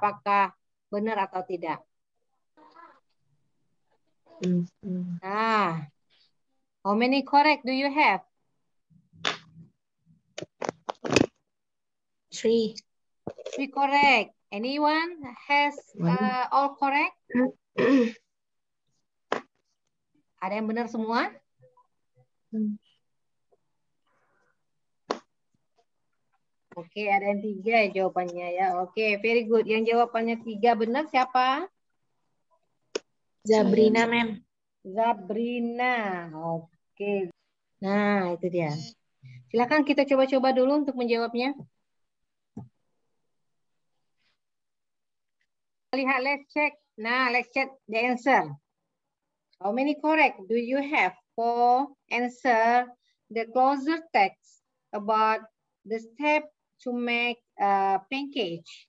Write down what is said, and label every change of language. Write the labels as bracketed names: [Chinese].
[Indonesian] Apakah benar atau tidak? [English] Nah, how many correct do you have? 3. 3 correct. Anyone has all correct? [Indonesian] Ada yang benar semua? Oke, ada yang 3 ya jawabannya ya. Oke, very good. Yang jawabannya 3 benar siapa? Zabrina, Ma'am. Zabrina. Oke. Nah, itu dia. Silakan kita coba-coba dulu untuk menjawabnya. [English] Lihat, let's check. Nah, let's check the answer. How many correct do you have for answer the closer text about the step to make a pancake?